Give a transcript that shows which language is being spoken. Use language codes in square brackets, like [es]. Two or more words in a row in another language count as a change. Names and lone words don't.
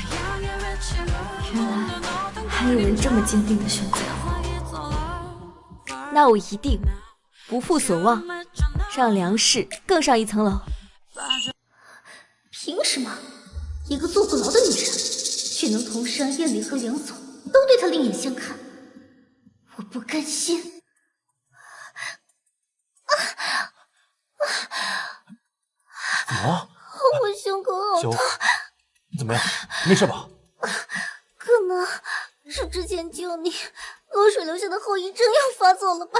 [zh] 原來還有人這麼堅定的選擇我，那我一定不負所望，讓梁氏更上一層樓。憑什麼一個坐過牢的女人，卻能同時讓燕里和梁總都對她另眼相看？我不甘心！怎麼了？我胸口好痛。你怎麼樣？沒事吧？可能是之前救你落水留下的後遺症又發作了吧？